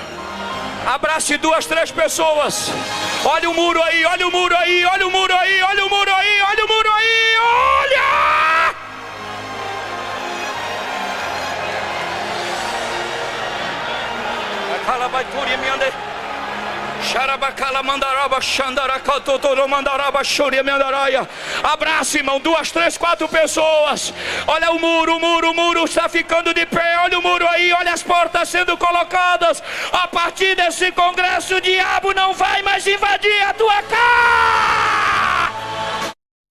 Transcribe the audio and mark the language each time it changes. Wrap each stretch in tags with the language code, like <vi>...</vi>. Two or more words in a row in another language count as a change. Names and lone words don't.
<pt>Abrace 2, 3 pessoas. Olha o muro aí, olha o muro aí, olha o muro aí, olha o muro aí, olha o muro aí, olha! Calabaitura me ande. Xarabacala mandaraba xandaraka totoro mandaraba xúria mandaraia. Abraça, irmão, 2, 3, 4 pessoas. Olha o muro está ficando de pé. Olha o muro aí, olha as portas sendo colocadas. A partir desse congresso, o diabo não vai mais invadir a tua casa.</pt>